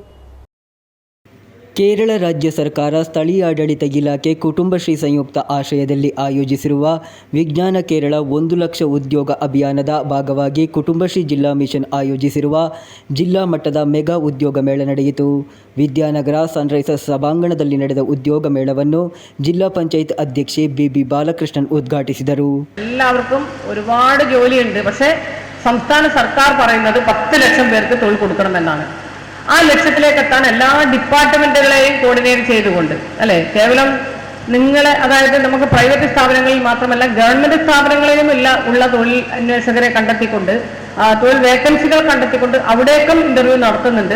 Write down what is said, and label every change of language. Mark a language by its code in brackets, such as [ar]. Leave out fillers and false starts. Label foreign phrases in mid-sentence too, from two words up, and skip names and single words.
[kn] ಕೇರಳ ರಾಜ್ಯ ಸರ್ಕಾರ ಸ್ಥಳೀಯಾಡಳಿತ ಇಲಾಖೆ ಕುಟುಂಬಶ್ರೀ ಸಂಯುಕ್ತ ಆಶ್ರಯದಲ್ಲಿ ಆಯೋಜಿಸಿರುವ ವಿಜ್ಞಾನ ಕೇರಳ 1 ಲಕ್ಷ ಉದ್ಯೋಗ ಅಭಿಯಾನದ ಭಾಗವಾಗಿ ಕುಟುಂಬಶ್ರೀ ಜಿಲ್ಲಾ ಮಿಷನ್ ಆಯೋಜಿಸಿರುವ ಜಿಲ್ಲಾ ಮಟ್ಟದ ಮೆಗಾ ಉದ್ಯೋಗ ಮೇಳ ನಡೆಯಿತು. ವಿದ್ಯಾನಗರ ಸನ್ರೈಸರ್ಸ್ ಸಭಾಂಗಣದಲ್ಲಿ ನಡೆದ ಉದ್ಯೋಗ ಮೇಳವನ್ನು ಜಿಲ್ಲಾ ಪಂಚಾಯತ್ ಅಧ್ಯಕ್ಷೆ BB ബാലകൃഷ്ണൻ ഉദ്ഘാಟಿಸಿದರು. [ml] എല്ലാവർക്കും ഒരുപാട് ജോലിയുണ്ട്. പക്ഷേ സംസ്ഥാന സർക്കാർ പറയുന്നത് 10 ലക്ഷം പേർക്ക് തൊഴിൽ കൊടുക്കണമെന്നാണ്. ആ ലക്ഷ്യത്തിലേക്ക് എത്താൻ എല്ലാ ഡിപ്പാർട്ട്മെന്റുകളെയും കോർഡിനേറ്റ് ചെയ്തുകൊണ്ട്, അല്ലെ, കേവലം നിങ്ങളെ, അതായത് നമുക്ക് പ്രൈവറ്റ് സ്ഥാപനങ്ങളിൽ മാത്രമല്ല ഗവൺമെന്റ് സ്ഥാപനങ്ങളിലും ഉള്ള തൊഴിൽ അന്വേഷകരെ കണ്ടെത്തിക്കൊണ്ട്, തൊഴിൽ വേക്കൻസികൾ കണ്ടെത്തിക്കൊണ്ട് അവിടേക്കും ഇന്റർവ്യൂ നടത്തുന്നുണ്ട്.